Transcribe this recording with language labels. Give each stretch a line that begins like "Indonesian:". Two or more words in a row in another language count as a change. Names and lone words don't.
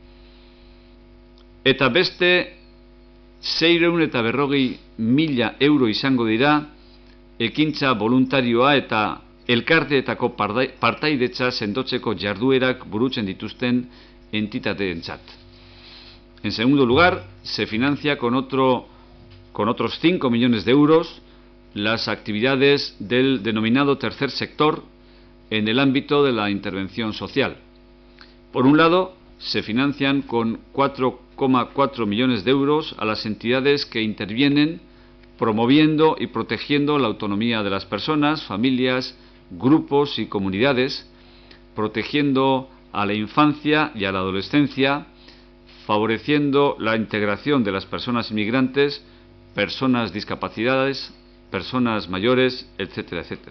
Basque: Eta beste 640.000 euro izango dira ekintza voluntarioa eta elkarteetako partaidetza sendotzeko jarduerak burutzen dituzten entitateentzat.
Spanish: En segundo lugar, se financia con otros 5 millones de euros las actividades del denominado tercer sector en el ámbito de la intervención social. Por un lado, se financian con 4,4 millones de euros a las entidades que intervienen promoviendo y protegiendo la autonomía de las personas, familias, grupos y comunidades, protegiendo a la infancia y a la adolescencia, favoreciendo la integración de las personas inmigrantes, personas discapacitadas, personas mayores, etcétera, etcétera.